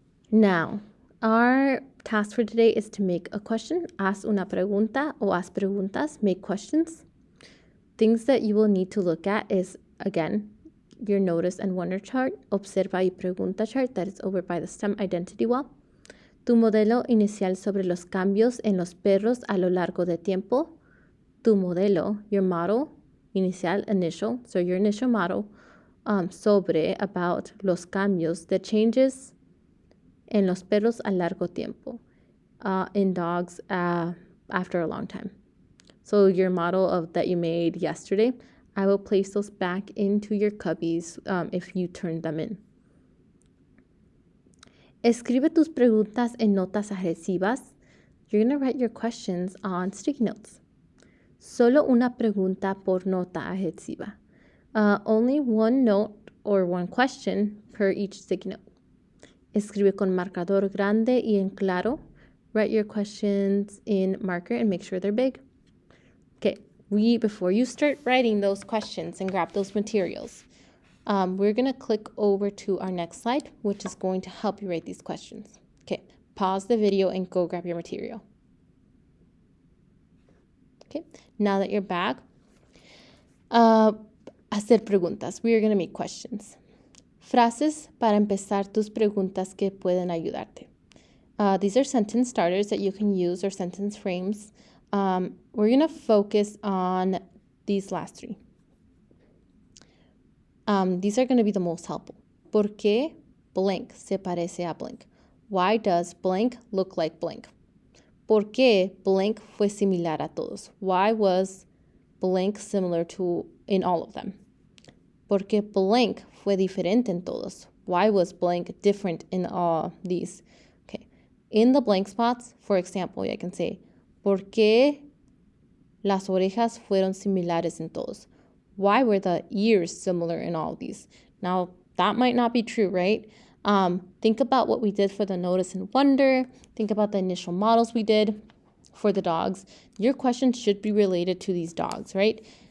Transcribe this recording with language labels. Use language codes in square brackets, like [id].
[en] Now, our task for today is to make a question. [es] Haz una pregunta o haz preguntas, [en] make questions. Things that you will need to look at is, again, your notice and wonder chart, [es] observa y pregunta [en] chart that is over by the STEM identity wall. [es] Tu modelo inicial sobre los cambios en los perros a lo largo de tiempo. Tu modelo, [en] your model, [es] inicial, [en] initial, so your initial model, [es] sobre, [en] about, [es] los cambios, [en] the changes [es] en los perros a largo tiempo, [en] in dogs after a long time. So your model of that you made yesterday, I will place those back into your cubbies if you turned them in. [es] Escribe tus preguntas en notas adhesivas. [en] You're going to write your questions on sticky notes. [es] Solo una pregunta por nota adhesiva. [en] Only one note or one question per each sticky note. [es] Escribe con marcador grande y en claro. [en] Write your questions in marker and make sure they're big. Okay, before you start writing those questions and grab those materials, we're going to click over to our next slide, which is going to help you write these questions. Okay, pause the video and go grab your material. Okay, now that you're back, [es] hacer preguntas. [en] We are going to make questions. [es] Frases para empezar tus preguntas que pueden ayudarte. [en] These are sentence starters that you can use or sentence frames. We're going to focus on these last three. These are going to be the most helpful. [es] ¿Por qué blank se parece a blank? [en] Why does blank look like blank? [es] ¿Por qué blank fue similar a todos? [en] Why was blank similar to in all of them? [es] ¿Por qué blank fue diferente en todos? [en] Why was blank different in all these? Okay. In the blank spots, for example, I can say, [es] ¿por qué las orejas fueron similares en todos? [en] Why were the ears similar in all of these? Now, that might not be true, right? Think about what we did for the notice and wonder. Think about the initial models we did for the dogs. Your question should be related to these dogs, right?